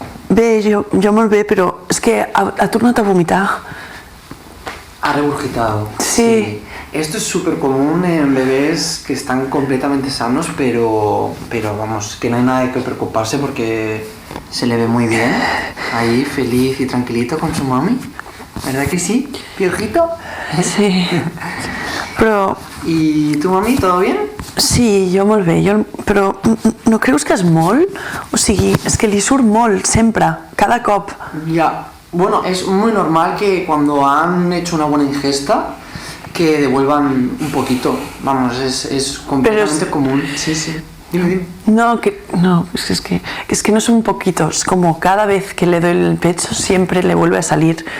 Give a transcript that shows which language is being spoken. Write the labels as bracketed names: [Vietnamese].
[Catalan] Bé, jo molt bé, però és que ha tornat a vomitar. [Spanish] Ha regurgitado. Sí. Esto es súper común en bebés que están completamente sanos, pero vamos, que no hay nada de que preocuparse porque se le ve muy bien. Ahí, feliz y tranquilito con su mami. ¿Verdad que sí, Piojito? [Catalan] Sí. Però [Spanish] ¿Y tu mami, todo bien? [Catalan] sí, jo molt bé, però no creus que és molt? O sigui, és que li surt molt, sempre, cada cop. [Spanish] Ya. Bueno, es muy normal que cuando han hecho una buena ingesta que devuelvan un poquito. Vamos, es completamente común. Sí, sí. Dime, dime. No, es que no es un poquito, es como cada vez que le doy el pecho siempre le vuelve a salir.